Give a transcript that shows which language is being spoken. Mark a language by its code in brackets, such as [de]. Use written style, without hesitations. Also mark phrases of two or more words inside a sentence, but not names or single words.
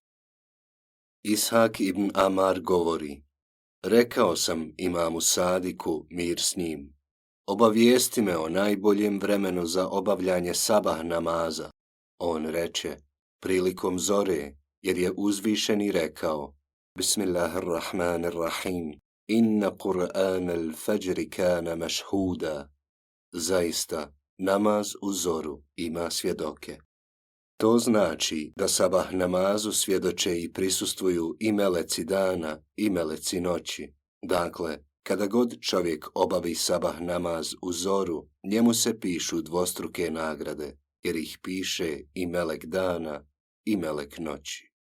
[bs] Ishak ibn Amar govori: Rekao sam imamu Sadiku, mir s njim, obavijesti me o najboljem vremenu za obavljanje sabah namaza. On reče: prilikom zore, jer je uzvišeni rekao: [ar] بسم الله الرحمن الرحيم، إن قرآن الفجر كان مشهودا. [bs] Zaista, namaz u zoru ima svjedoke. To znači da sabah namazu svjedoče i prisustvuju i meleci dana i meleci noći. Dakle, kada god čovjek obavi sabah namaz u zoru, njemu se pišu dvostruke nagrade, jer ih piše i melek dana i melek noći.